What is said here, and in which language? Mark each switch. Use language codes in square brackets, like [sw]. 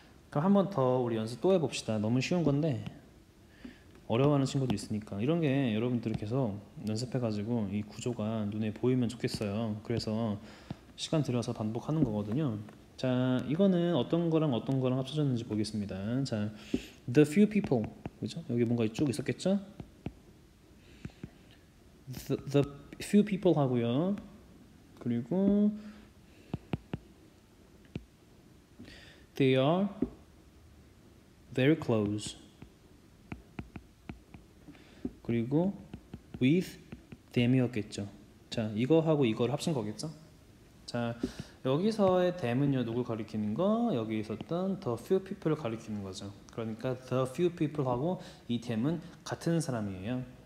[ko] 그럼 한 번 더 우리 연습 또 해봅시다. 너무 쉬운 건데 어려워하는 친구도 있으니까. 이런 게 여러분들이 계속 연습해가지고 이 구조가 눈에 보이면 좋겠어요. 그래서 시간 들여서 반복하는 거거든요. 자, 이거는 어떤 거랑 합쳐졌는지 보겠습니다. [en] 자, the few people, [ko] 그죠? 여기 뭔가 쭉 있었겠죠? [en] The few people [ko] 하고요. 그리고 [en] they are very close. [ko] 그리고 [en] with them [ko] 이었겠죠. 자, 이거하고 이거를 합친 거겠죠? 자, 여기서의 them은요 누굴 가리키는 거? 여기 있었던 [en] the few people [ko] 을 가리키는 거죠. 그러니까 the few people하고 이 them은 같은 사람이에요.